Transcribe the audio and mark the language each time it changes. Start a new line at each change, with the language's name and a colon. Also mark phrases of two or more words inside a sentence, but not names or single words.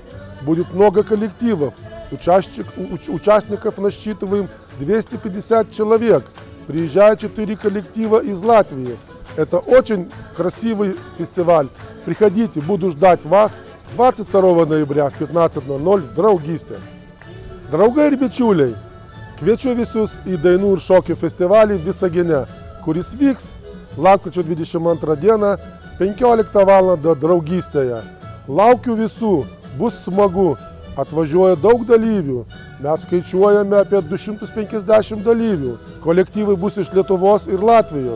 Russian: Будет много коллективов, участников насчитываем 250 человек. Приезжают 4 коллектива из Латвии. Это очень красивый фестиваль. Приходите, буду ждать вас 22 ноября в 15:00 в Draugystė.
Lithuanian: Draugai ir bičiuliai, kviečiu visus į dainų ir šokių festivalį Visagine, kuris vyks lapkričio 22 dieną 15 val. Draugystėje. Laukiu visų, bus smagu, atvažiuoja daug dalyvių, mes skaičiuojame apie 250 dalyvių, kolektyvai bus iš Lietuvos ir Latvijos.